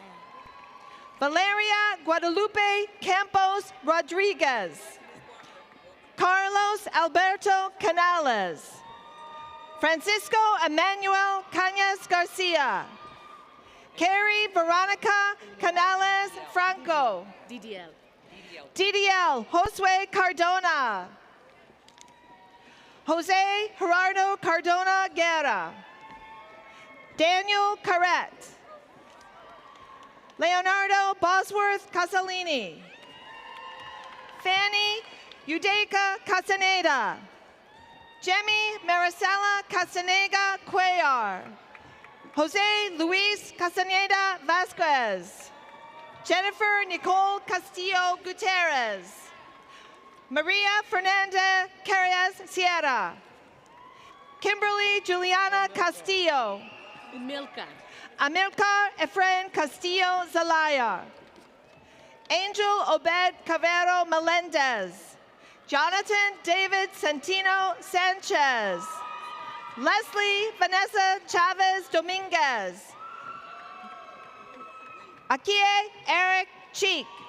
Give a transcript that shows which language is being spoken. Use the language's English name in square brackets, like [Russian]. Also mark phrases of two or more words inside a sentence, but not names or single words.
[Spanish] Valeria Guadalupe Campos Rodriguez. Carlos Alberto Canales. Francisco Emmanuel Cañas Garcia. Carrie Veronica Canales Franco. DDL. DDL Josue Cardona. Jose Gerardo Cardona Guerra. Daniel Carret. Leonardo Bosworth Casalini. Fanny Udeka Castaneda. Jemmy Maricela Castaneda Cuellar. Jose Luis Castaneda Vasquez. Jennifer Nicole Castillo Gutierrez. Maria Fernanda Carrias Sierra. Kimberly Juliana Castillo. Amilcar Efrain Castillo Zelaya. Angel Obed Cavero Melendez. Jonathan David Santino Sanchez. Leslie Vanessa Chavez Dominguez. Akie Eric Cheek.